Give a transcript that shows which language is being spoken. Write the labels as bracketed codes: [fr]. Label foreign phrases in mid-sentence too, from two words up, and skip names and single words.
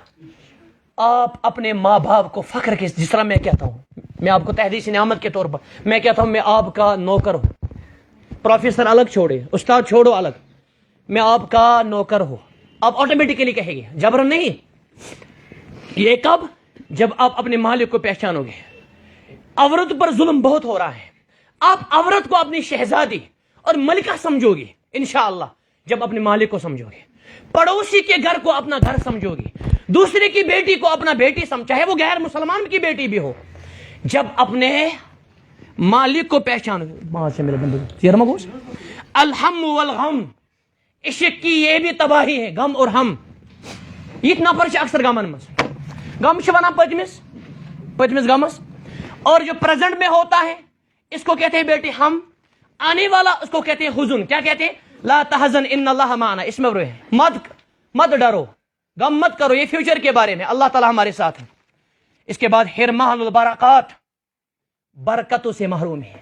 [ur] آپ اپنے ماں باپ کو فخر کے، جس طرح میں کہتا ہوں، میں آپ کو تحدیث نعمت کے طور پر میں کہتا ہوں، میں آپ کا نوکر ہوں. پروفیسر الگ چھوڑے، استاد چھوڑو الگ، میں آپ کا نوکر ہوں. آپ آٹومیٹکلی کہیں گے، جبراً نہیں. یہ کب? جب آپ اپنے مالک کو پہچانو گے. عورت پر ظلم بہت ہو رہا ہے. آپ عورت کو اپنی شہزادی اور ملکہ سمجھو گی انشاءاللہ جب اپنے مالک کو سمجھو گے. پڑوسی کے گھر کو اپنا گھر سمجھو گی. دوسرے کی بیٹی کو اپنا بیٹی چاہے وہ غیر مسلمان کی بیٹی بھی ہو. جب اپنے مالک کو پہچانو گے. [ar] الہم والغم, [ur] عشق کی یہ بھی تباہی ہے, غم اور ہم. [ks] یہ نفر اکثر غمن مز غم ونان پتمس غمس, [ur] اور جو پریزنٹ میں ہوتا ہے اس کو کہتے ہیں بیٹی ہم. آنے والا اس کو کہتے ہیں حزن. کیا کہتے ہیں؟ [ar] لا تحزن ان اللہ معنا. [ur] اس میں مت ڈرو, غم مت کرو, یہ فیوچر کے بارے میں, اللہ تعالیٰ ہمارے ساتھ ہے. اس کے بعد [ar] حرمان البرکات, [ur] برکتوں سے محروم ہے.